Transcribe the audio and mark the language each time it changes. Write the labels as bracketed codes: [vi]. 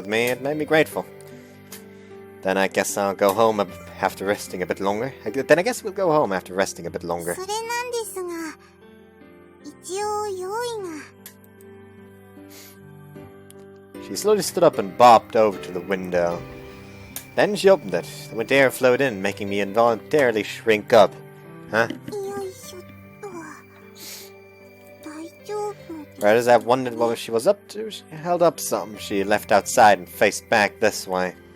[en] It made me grateful. Then I guess I'll go home after resting a bit longer. Then I guess we'll go home after resting a bit longer. [ja] それなんですが、一応用意が。 [en] She slowly stood up and bopped over to the window. Then she opened it. The winter air flowed in, making me involuntarily shrink up. Huh? [ja] よいしょっと。大丈夫。 [en] Right as I wondered what she was up to, she held up something she left outside and faced back this way.